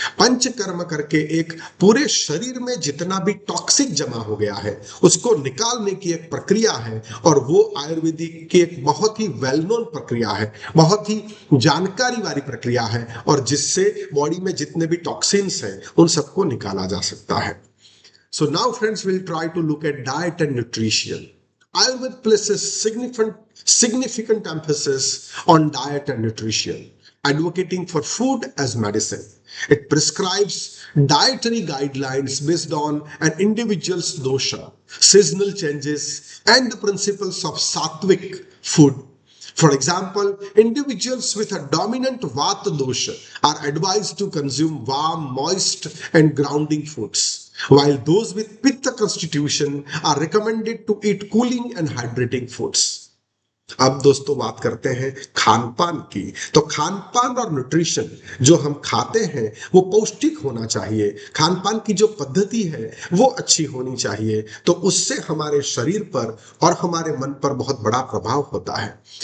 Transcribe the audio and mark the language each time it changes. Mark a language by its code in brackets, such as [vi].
[hi] पंचकर्म करके एक पूरे शरीर में जितना भी टॉक्सिक जमा हो गया है उसको निकालने की एक प्रक्रिया है, और वो आयुर्वेदिक की एक बहुत ही [en] well known [hi] प्रक्रिया है, बहुत ही जानकारी वाली प्रक्रिया है, और जिससे बॉडी में जितने भी टॉक्सिन्स हैं उन सबको निकाला जा सकता है। [en] So now friends, we'll try to look at diet and nutrition. Ayurveda places significant emphasis on diet and nutrition, advocating for food as medicine. It prescribes dietary guidelines based on an individual's dosha, seasonal changes, and the principles of sattvic food. For example, individuals with a dominant Vata dosha are advised to consume warm, moist, and grounding foods, while those with Pitta constitution are recommended to eat cooling and hydrating foods. [hi] अब दोस्तों बात करते हैं खान पान की। तो खान पान और न्यूट्रिशन, जो हम खाते हैं वो पौष्टिक होना चाहिए, खान पान की जो पद्धति है वो अच्छी होनी चाहिए, तो उससे हमारे शरीर पर और हमारे मन पर बहुत बड़ा प्रभाव होता है।